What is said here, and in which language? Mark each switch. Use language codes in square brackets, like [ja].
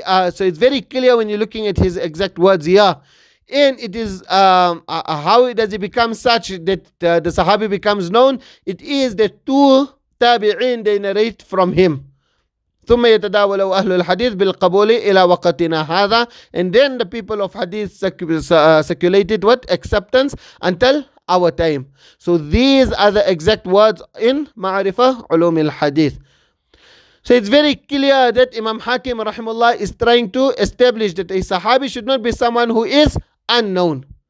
[en] So it's very clear when you're looking at his exact words here. And it is how does it become such that the Sahabi becomes known? It is that two tabi'in, they narrate from him. [ar] ثم يتداول أهل الحديث بالقبول إلى وقتنا هذا. [en] And then the people of Hadith circulated what? Acceptance until our time. So these are the exact words in Ma'arifah Ulum al-Hadith. So it's very clear that Imam Hakim rahimahullah is trying to establish that a Sahabi should not be someone who is unknown.